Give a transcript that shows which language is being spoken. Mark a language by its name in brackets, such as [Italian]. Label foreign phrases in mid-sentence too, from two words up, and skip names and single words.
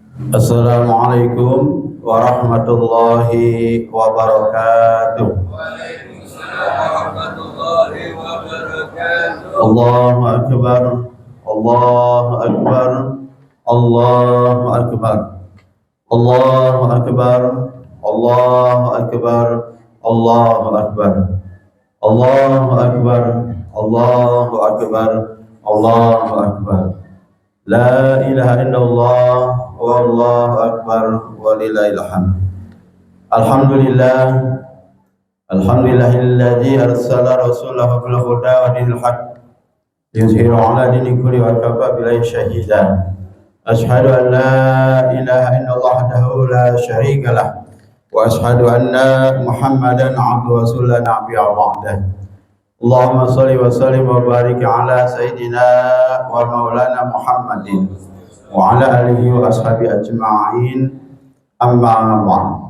[Arabic] السلام عليكم ورحمة الله وبركاته. وعليكم السلام ورحمة الله وبركاته. الله أكبر الله أكبر الله أكبر الله أكبر الله أكبر الله أكبر الله أكبر الله أكبر الله أكبر. لا إله إلا الله والله أكبر ولله الحمد. الحمد لله الحمد لله الذي أرسل رسوله بالهدى ودين الحق يظهر على الدين كل وكفى بالله شهيدا. أشهد أن لا إله إلا الله وحده لا شريك له وأشهد أن محمدا عبده ورسوله لا نبي بعده. اللهم صل وسلم وبارك على سيدنا ومولانا محمد وعلى آله وأصحاب أجمعين أما بعد.